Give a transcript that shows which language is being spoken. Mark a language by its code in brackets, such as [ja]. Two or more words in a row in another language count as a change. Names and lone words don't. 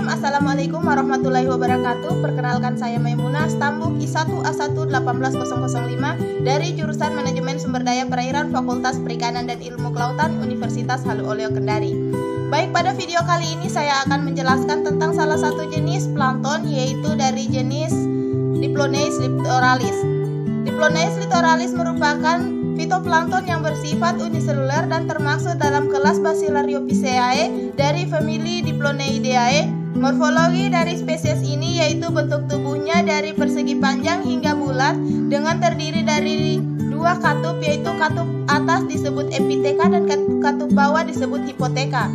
[id] Assalamualaikum warahmatullahi wabarakatuh. Perkenalkan, saya Maimunah, Stambuk I1A1180005 dari jurusan Manajemen Sumber Daya Perairan, Fakultas Perikanan dan Ilmu Kelautan, Universitas Halu Oleo Kendari. Baik, pada video kali ini saya akan menjelaskan tentang salah satu jenis plankton, yaitu dari jenis Diploneis littoralis. Diploneis littoralis merupakan fitoplankton yang bersifat uniseluler dan termasuk dalam kelas Bacillariophyceae dari famili Diploneideae. Morfologi dari spesies ini yaitu bentuk tubuhnya dari persegi panjang hingga bulat dengan terdiri dari dua katup, yaitu katup atas disebut epiteka dan katup bawah disebut hipoteka.